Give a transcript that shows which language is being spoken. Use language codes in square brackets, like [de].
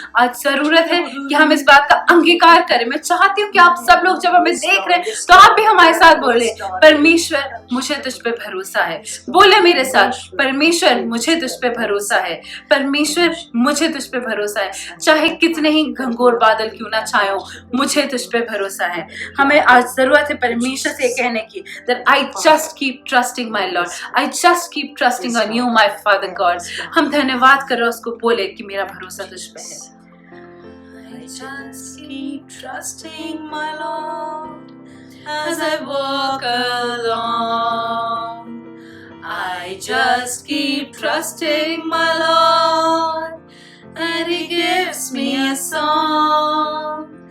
[hi] आज जरूरत है कि हम इस बात का अंगीकार करें। मैं चाहती हूँ कि आप सब लोग जब हमें देख रहे हैं तो आप भी हमारे साथ बोले, परमेश्वर मुझे तुझ पे भरोसा है। बोले मेरे साथ, परमेश्वर मुझे तुझ पे भरोसा है, परमेश्वर मुझे तुझ पे भरोसा है। चाहे कितने ही घंघोर बादल क्यों ना छाए हो, मुझे तुझ पे भरोसा है। हमें आज जरूरत है परमेश्वर से कहने की, [en] that I just keep trusting my Lord, I just keep trusting on you my Father God। [hi] हम धन्यवाद कर रहे हैं उसको, बोले कि मेरा भरोसा तुझ पे है। [en] I just keep trusting my Lord as I walk along. I just keep trusting my Lord, and He gives me a song.